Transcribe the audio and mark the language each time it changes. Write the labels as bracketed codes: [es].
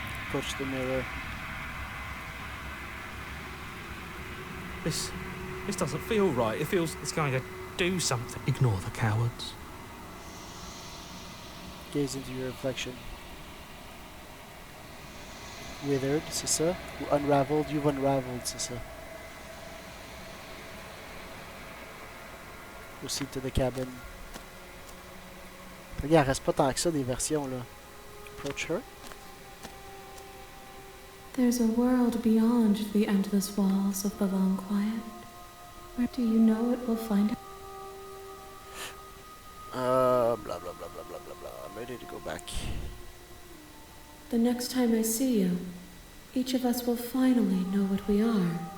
[en] Push the mirror. This doesn't feel right. It feels it's going to do something. Ignore the cowards. Gaze into your reflection. [fr] Withered, c'est ça? Ou unraveled? [en] You've unraveled, [fr] c'est ça. [en] Proceed to the cabin. [fr] Regarde, reste pas tant que ça des versions là. [en] Approach her. There's a world beyond the endless walls of the long quiet. Where do you know it will find out? Blah blah blah blah blah blah blah. I'm ready to go back. The next time I see you, each of us will finally know what we are.